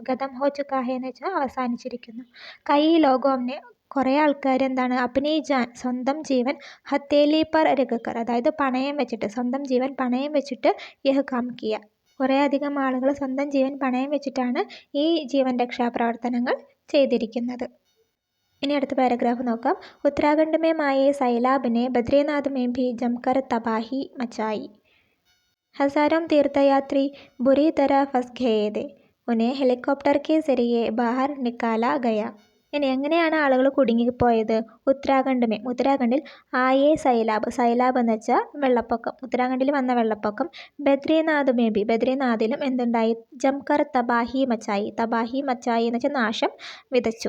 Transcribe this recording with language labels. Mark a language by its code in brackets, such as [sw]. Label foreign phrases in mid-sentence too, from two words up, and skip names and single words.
[hi] ख़त्म हो चुका है [ml] എന്ന് വെച്ചാൽ അവസാനിച്ചിരിക്കുന്നു. [hi] कई लोगों ने [ml] കുറേ ആൾക്കാർ എന്താണ്, [hi] अपनी जान [ml] സ്വന്തം ജീവൻ, [hi] हथेली पर रखकर [ml] അതായത് പണയം വെച്ചിട്ട്, സ്വന്തം ജീവൻ പണയം വെച്ചിട്ട്, [hi] यह काम किया [ml] കുറേ അധികം ആളുകൾ സ്വന്തം ജീവൻ പണയം വെച്ചിട്ടാണ് ഈ ജീവൻ രക്ഷാ പ്രവർത്തനങ്ങൾ ചെയ്തിരിക്കുന്നത്. ഇനി അടുത്ത പാരഗ്രാഫ് നോക്കാം. [hi] ഉത്തരാഖണ്ഡ് में आए सैलाब ने बद्रीनाथ में भी जमकर तबाही मचाई. हजारों तीर्थयात्री बुरी तरह फंस गए थे. उन्हें हेलीकॉप्टर के जरिए बाहर निकाला गया. [ml] ഇനി എങ്ങനെയാണ് ആളുകൾ കുടുങ്ങിപ്പോയത്? ഉത്തരാഖണ്ഡിൽ [hi] आए सैलाब [ml] എന്ന് വെച്ചാൽ വെള്ളപ്പൊക്കം, ഉത്തരാഖണ്ഡിൽ വന്ന വെള്ളപ്പൊക്കം. ബദ്രീനാഥിലും എന്തുണ്ടായി, [hi] जमकर तबाही मचाई [ml] എന്ന് വെച്ചാൽ നാശം വിതച്ചു.